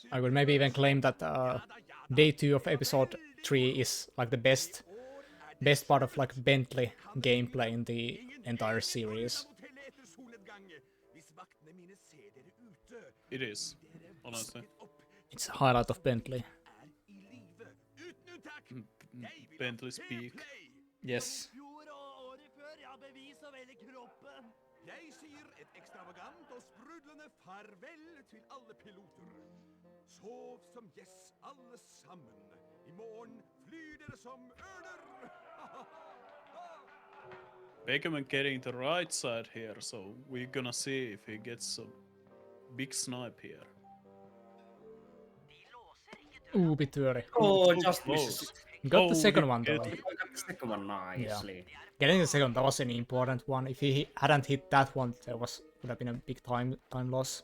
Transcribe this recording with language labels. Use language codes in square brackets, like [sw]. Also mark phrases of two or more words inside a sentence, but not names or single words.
[en] I would maybe even claim that day 2 of episode 3 is like the best part of like Bentley gameplay in the entire series. It is, honestly. It's a highlight of Bentley. Bentley speak. Yes. [no] Jeg sier et ekstravagant og sprudlende farvel til alle piloter. Sov som gjess alle sammen. I morgen flyr dere som ørner. [en] Bakerman getting the right side here, so we're gonna see if he gets big snipe here. Ooh, bit too early. Oh, just close. misses. Got Oh, the second he one though. hit. I got the second one nicely. Getting the second, that was an important one. If he hadn't hit that one, would have been a big time loss.